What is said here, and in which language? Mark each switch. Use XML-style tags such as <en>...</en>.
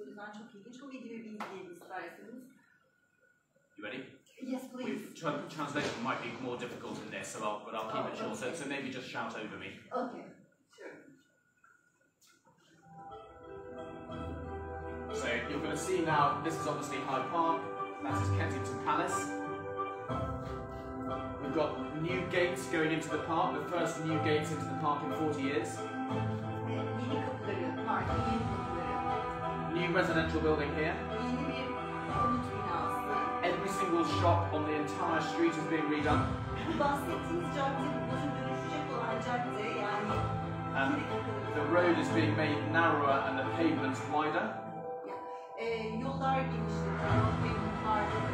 <tr>O yüzden çok ilginç. O videoyu bir izleyelim isterseniz.</tr> <en>You ready? Yes, please. Translation might be more difficult in this, but I'll keep it short. Okay. So maybe just shout over me. Okay, sure. So you're going to see now. This is obviously Hyde Park. That is Kensington Palace. We've got new gates going into the park. The first new gates into the park in 40 years.</en> <tr>Yeni kapıları, parkın yeni kapıları.</tr> <en>New residential building here.</en> <tr>Yeni bir konut binası.</tr> <en>Every single shop on the entire street is being redone.</en> <tr>Bu bahsettiğiniz cadde, bugün dönüşecek olan cadde, yani</tr> <en>the road is being made narrower and the pavements wider.</en> <tr>Yollar genişletiyor, pavmentlar</tr>